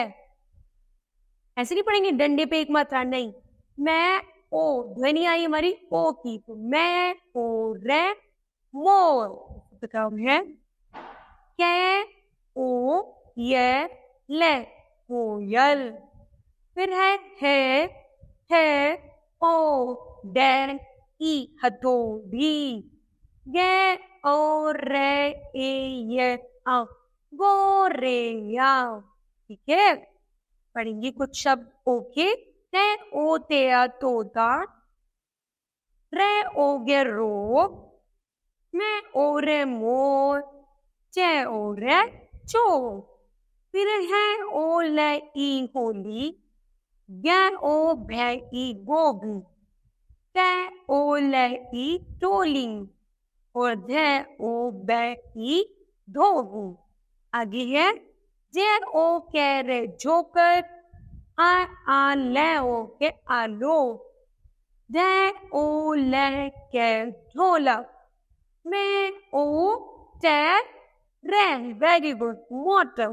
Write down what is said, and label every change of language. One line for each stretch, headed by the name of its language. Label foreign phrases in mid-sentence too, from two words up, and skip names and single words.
Hindi: ऐसे नहीं पढ़ेंगे डंडे पे एक मात्रा नहीं मैं ओ ध्वनि आई हमारी ओ की तो मैं ओ रे मोर। बताओ है कै ओ ये ले कोयल। फिर है ओ डैन ई हथौड़ी गे ओ रे ए ये आ गोरेया। ठीक है पढ़ेंगे कुछ शब्द ओके ते ओ ते आ तोता रे ओ गे रोग मैं ओ रे मोर चे ओ रे चोर। फिर है ओ ले ई होली गे ओ भै ई गोभी ते ओ ले ई टोली और धे ओ बै ई धोबू। आगे है जे ओ कह रे जोकर आ ले ओ के आलो दे ओ ले के ढोलक मैं ओ ते रे
English: very good
Hindi: मोटर।